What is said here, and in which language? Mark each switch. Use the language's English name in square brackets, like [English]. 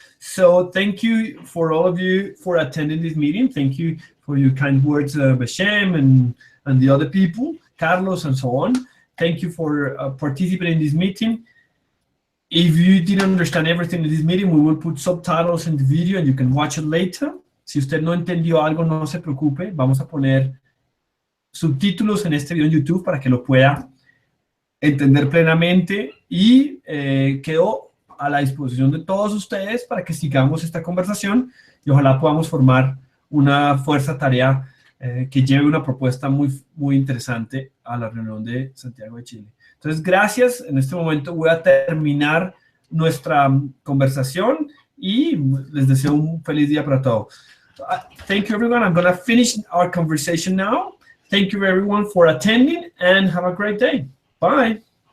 [English] So thank you for all of you for attending this meeting. Thank you for your kind words, Bashem and the other people, Carlos and so on. Thank you for participating in this meeting. If you didn't understand everything in this meeting, we will put subtitles in the video and you can watch it later. [Spanish] Si usted no entendió algo, no se preocupe. Vamos a poner subtítulos en este video en YouTube para que lo pueda entender plenamente, y quedo a la disposición de todos ustedes para que sigamos esta conversación y ojalá podamos formar una fuerza tarea que lleve una propuesta muy interesante a la reunión de Santiago de Chile. Entonces, gracias. En este momento voy a terminar nuestra conversación y les deseo un feliz día para todos. [English] Thank you, everyone. I'm going to finish our conversation now. Thank you, everyone, for attending, and have a great day. Bye.